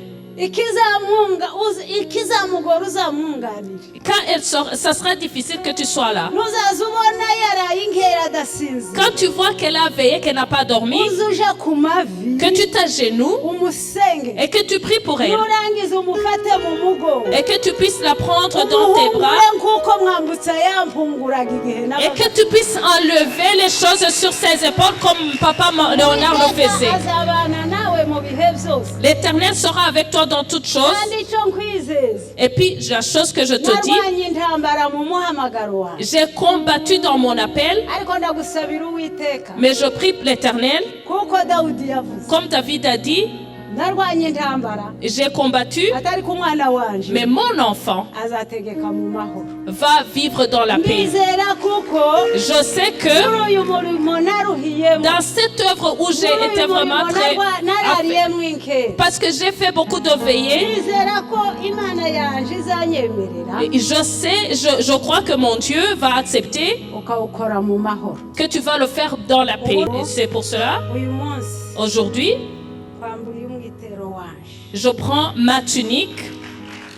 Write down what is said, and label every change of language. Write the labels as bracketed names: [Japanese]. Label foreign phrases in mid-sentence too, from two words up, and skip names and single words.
[Kinyarwanda] ikizamugora uzamwunganire [French] Quand elle sort, ça sera difficile que tu sois là. [Kinyarwanda] nuzaza ubona yaraye inkera adasinzira [French] Quand tu vois qu'elle a veillé, qu'elle n'a pas dormi, [Kinyarwanda] uzuja ku mavi [French] que tu t'agenouilles [Kinyarwanda] umusenge [French] et que tu pries pour elle. [Kinyarwanda] nurangiza umufate mu mugongo [French] Et que tu puisses la prendre dans tes bras. [Kinyarwanda] umuhungure nk'uko mwambutsa yampunguraga igihe [French] Et que tu puisses enlever les choses sur ses épaules comme papa Léonard le faisait. [Kinyarwanda] azabana nawe mu bihe byose [French] L'Éternel sera avec toi dans toutes choses. [Kinyarwanda] kandi icyo nkwizeza [French] Et puis, la chose que je te dis, [Kinyarwanda] narwanye intambara mu muhamagaro wawe [French] j'ai combattu dans mon appel, [Kinyarwanda] ariko ndagusabira uwiteka [French] mais je prie l'Éternel, [Kinyarwanda] kuko dawudi yavuze [French] comme David a dit, [Kinyarwanda] narwanye intambara [French] j'ai combattu, [Kinyarwanda] atari ku mwana wanje [French] mais mon enfant [Kinyarwanda] azategeka mu mahoro [French] va vivre dans la paix. [Kinyarwanda] ndizera kuko [French] Je sais que [Kinyarwanda] muri uyu murimo naruhiyemo [French] dans cette œuvre où j'ai été vraiment très... [Kinyarwanda] narariyemo inkera [French] Parce que j'ai fait beaucoup de veillées, [Kinyarwanda] ndizera ko imana yanje izanyemerera [French] et je crois que mon Dieu va accepter [Kinyarwanda] ukawukora mu mahoro [French] que tu vas le faire dans la paix. Et c'est pour cela, [Kinyarwanda] uyu munsi [French] aujourd'hui, [Kinyarwanda] kwambura umwitero wanje [French] je prends ma tunique